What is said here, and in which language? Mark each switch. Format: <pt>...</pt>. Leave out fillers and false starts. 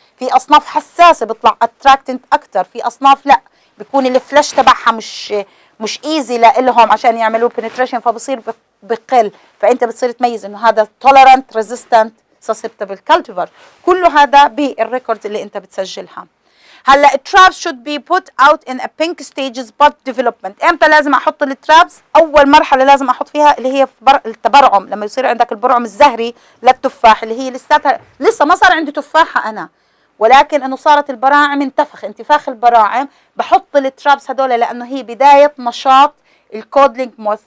<ar>في اصناف حساسه بيطلع اتراكتنت اكثر، في اصناف لا بيكون الفلاش تبعها مش ايزي لهم عشان يعملوا بنتريشن فبصير بقل. فانت بتصير تميز انه هذا</ar> <en>tolerant resistant susceptible cultivar.</en> <ar>كله هذا بالريكورد اللي انت بتسجلها.</ar> <en>هلا traps should be put out in a pink stages bud development.</en> <ar>امتى لازم احط الترابس؟ اول مرحله لازم احط فيها اللي هي التبرعم، لما يصير عندك البرعم الزهري للتفاح اللي هي لسه ما صار عندي تفاحه انا، ولكن انه صارت البراعم انتفاخ البراعم. بحط الترابس هدول لانه هي بدايه نشاط الكودلينج موث.</ar>